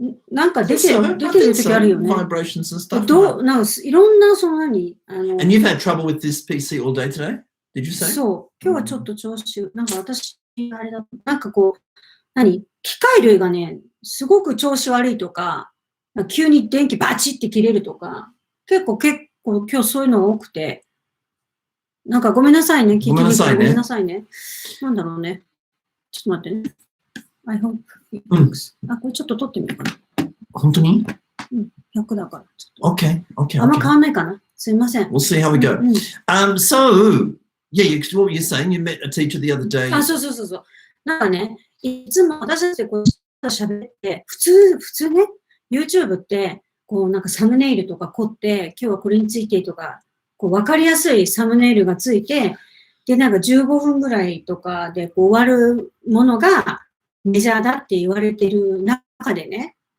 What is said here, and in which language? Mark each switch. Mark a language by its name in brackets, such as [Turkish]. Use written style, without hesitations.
[Japanese] なんか出てる時あるよね。 [English] Vibrations and stuff. [Japanese] いろんな、その何 [English] And you've had trouble with this PC all day today? Did you say? [Japanese] そう。今日はちょっと調子、なんか私、あれだ、なんかこう、機械類がね、すごく調子悪いとか、急に電気バチって切れるとか、結構今日そういうのが多くて、なんかごめんなさいね、聞いてみてごめんなさいね。なんだろうね。ちょっと待ってね。 [English] I hope it works. [Japanese] これちょっと撮ってみようかな。本当に 100だから。 [English] Okay. [Japanese] あんま変わんないかな。すいません。 [English] We'll see how we go. So, yeah, what were you saying? You met a teacher the other day. [Japanese] そう。なんかね、いつも私たちでこう喋って、普通ね、YouTube って、こうなんかサムネイルとか凝って、今日はこれについてとか、こう分かりやすいサムネイルがついて、で、なんか15分ぐらいとかでこう終わるものがメジャーだって言われてる中でね、